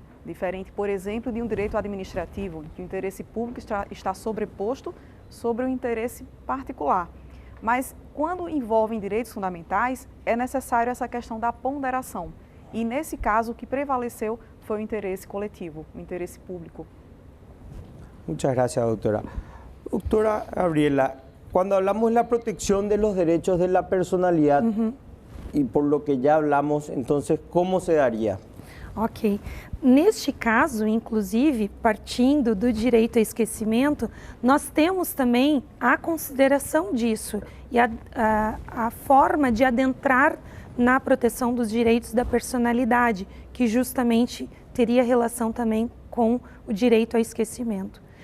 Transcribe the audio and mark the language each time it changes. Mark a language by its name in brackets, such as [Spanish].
[Portuguese] Diferente, por exemplo, de um direito administrativo, em que o interesse público está sobreposto sobre o interesse particular. Mas, quando envolvem direitos fundamentais, é necessário essa questão da ponderação. E, nesse caso, o que prevaleceu foi o interesse coletivo, o interesse público. [Spanish] Muchas gracias, doctora. Doctora Gabriela, cuando hablamos de la protección de los derechos de la personalidad, y por lo que ya hablamos, entonces, ¿cómo se daría? Ok. [Portuguese] Neste caso, inclusive, partindo do direito ao esquecimento, nós temos também a consideração disso e a forma de adentrar na proteção dos direitos da personalidade, que justamente teria relação também com o direito ao esquecimento.